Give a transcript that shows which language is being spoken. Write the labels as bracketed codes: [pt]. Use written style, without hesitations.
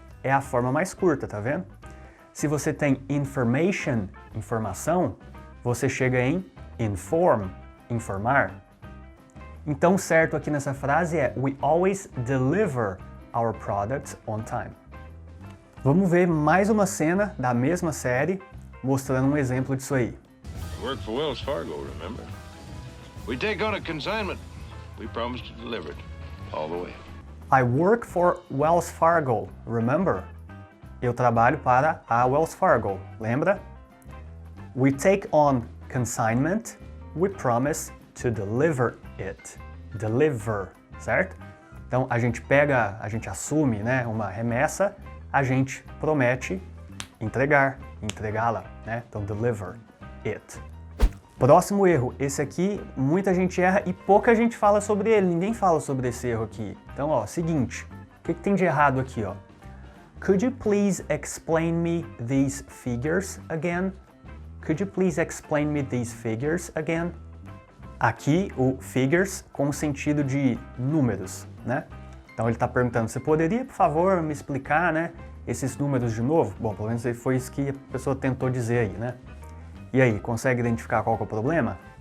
[pt] É a forma mais curta, tá vendo? Se você tem information, informação, você chega em inform, informar. Então, o certo aqui nessa frase é [en] we always deliver our products on time. [pt] Vamos ver mais uma cena da mesma série, mostrando um exemplo disso aí. [en] You work for Wells Fargo, remember? We take on a consignment. We promise to deliver it all the way. I work for Wells Fargo, remember? [pt] Eu trabalho para a Wells Fargo, lembra? [en] We take on consignment. We promise to deliver it. [pt] Deliver, certo? Então a gente pega, a gente assume, né, uma remessa, a gente promete entregar, entregá-la, né? Então deliver it. Próximo erro, esse aqui muita gente erra e pouca gente fala sobre ele, ninguém fala sobre esse erro aqui. Então, ó, seguinte, o que tem de errado aqui, ó? [en] Could you please explain me these figures again? Could you please explain me these figures again? [pt] Aqui o figures com o sentido de números, né? Então ele está perguntando, você poderia, por favor, me explicar, né, esses números de novo? Bom, pelo menos foi isso que a pessoa tentou dizer aí, né? E aí, consegue identificar qual que é o problema?